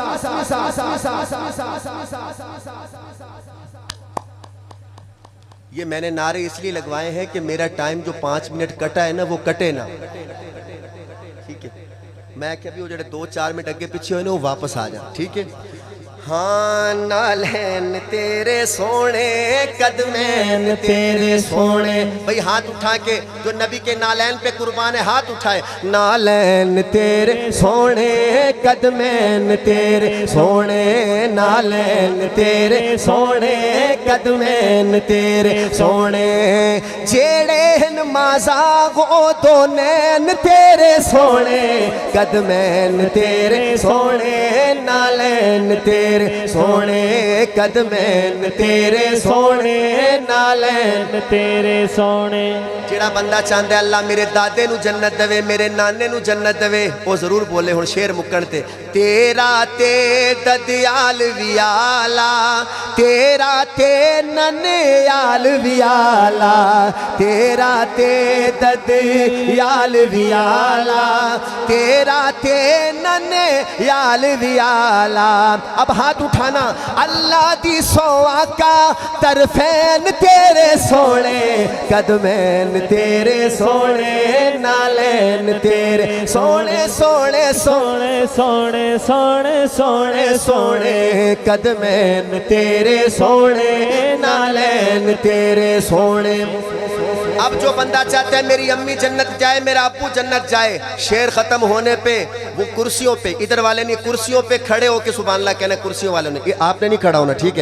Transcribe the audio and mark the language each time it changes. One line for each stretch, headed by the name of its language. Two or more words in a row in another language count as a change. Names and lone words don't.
Urdu: یہ میں نے نعرے اس لیے لگوائے ہیں کہ میرا ٹائم جو 5 منٹ کٹا ہے نا، وہ کٹے نا، ٹھیک ہے؟ میں کہ ابھی وہ جڑے 2-4 منٹ اگے پیچھے ہوئے نا، وہ واپس آ جائیں، ٹھیک ہے؟
Punjabi: ہاں نالین تیرے سونے، قدمین تیرے سونے۔
Urdu: بھئی ہاتھ اٹھا کے جو نبی کے نالین پہ قربان ہے، ہاتھ اٹھائے۔
Punjabi: نالین تیرے سونے، قدمین تیرے سونے، نالین تیرے سونے، قدمین تیرے سونے، جیڑے نمازاں گو دو نین تیرے سونے، قدمین تیرے سونے، نالین تیرے سونے، قدمین تیرے سونے، نالین تیرے سونے۔
Urdu: جڑا بندہ چاہتا ہے اللہ
Punjabi: میرے دادے نو جنت دے، میرے نانے نو جنت دے،
Urdu: وہ ضرور بولے۔
Punjabi: ہن شعر مکن تے، تیرا تے ددیال ویالا، تیرا تے ننیال ویالا، تیرا تے دد یال ویالا تیرا تے ننے یال ویالا.
Urdu: اب ہاتھ اٹھانا.
Punjabi: اللہ دی سو آقا طرفین تیرے سونے قدمین تیرے سونے نالین تیرے سونے سونے سونے سونے سونے سونے سونے سونے قدمین تیرے سونے نالین تیرے سونے.
Urdu: اب جو بندہ چاہتا ہے میری امی جنت جائے میرا ابو جنت جائے, شعر ختم ہونے پہ وہ کرسیوں پہ, ادھر والے نہیں, کرسیوں پہ کھڑے ہو کے سبحان اللہ کہنا, کرسیوں والوں نے, آپ نے نہیں کھڑا ہونا, ٹھیک ہے.